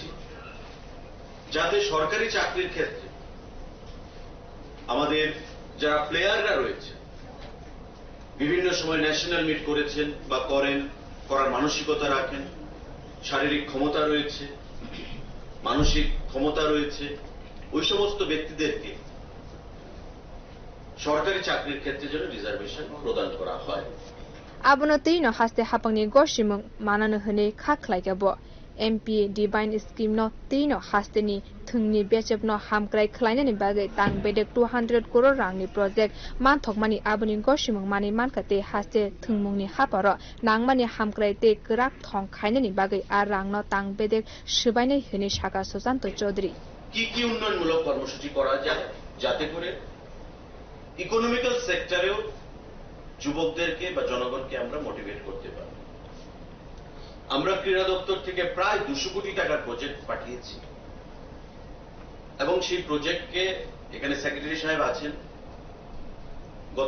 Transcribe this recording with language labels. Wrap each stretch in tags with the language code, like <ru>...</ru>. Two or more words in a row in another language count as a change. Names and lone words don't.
<bn>যাতে সরকারি চাকরির ক্ষেত্রে আমাদের যারা প্লেয়াররা রয়েছে বিভিন্ন সময়</bn> <en>national meet</en> <bn>করেছেন বা করার মানসিকতা রাখেন শারীরিক ক্ষমতা রয়েছে মানসিক ক্ষমতা রয়েছে ওই সমস্ত ব্যক্তিদেরকে সরকারি চাকরির ক্ষেত্রে যেন রিজার্ভেশন প্রদান করা হয়</bn> <trk>Abonotino haste hapangni goshimung manano hune khaklaigabo</trk> <en>MP Divine Scheme</en> <trk>no tino hasteni thungni bechepno hamkrai khlainani bagai tangbedek 200 crore rangni project manthokmani aboni goshimung mani mankate haste thungmungni haparo nangmani hamkrai te krak thong khainani bagai ar rangno tangbedek shibainai hune shaka Susanto Chaudhary</trk> <bn>কি কি উন্নয়নমূলক কর্মসূচি করা যায় যাতে করে</bn> <en>economical sector-eo</en> <bn>যুবকদেরকে বা জনগণকে আমরা মোটিভেট করতে পারি আমরা ক্রীড়া দপ্তর থেকে প্রায় 200 কোটি টাকার প্রজেক্ট পাঠিয়েছি এবং সেই প্রজেক্টকে এখানে সেক্রেটারি সাহেব আছেন গত</bn>